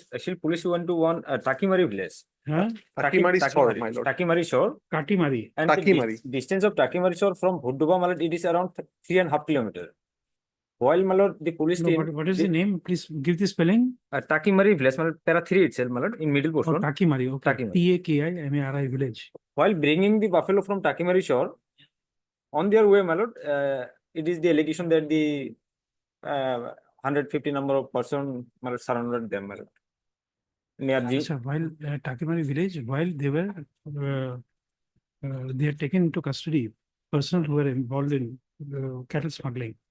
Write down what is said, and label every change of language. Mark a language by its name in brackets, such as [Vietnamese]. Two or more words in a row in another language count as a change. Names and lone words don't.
[English] Actually, police went to one Takimari village. Huh? Takimari Shore, my lord. Takimari Shore. Katimari. And the Takimari. distance of Takimari Shore from Bhoddoba, my lord, it is around 3.5 kilometers. While, my lord, the police No, team. what is the name? Please give the spelling. Takimari village, my lord, Para 3 itself, my lord, in middle Oh, portion. Takimari. Okay. Takimari. Takimari village. While bringing the buffalo from Takimari Shore, on their way, my lord, it is the allegation that the 150 number of person surrounded them, my lord. Near the So while Takimari village, while they were they had taken into custody persons who were involved in cattle smuggling.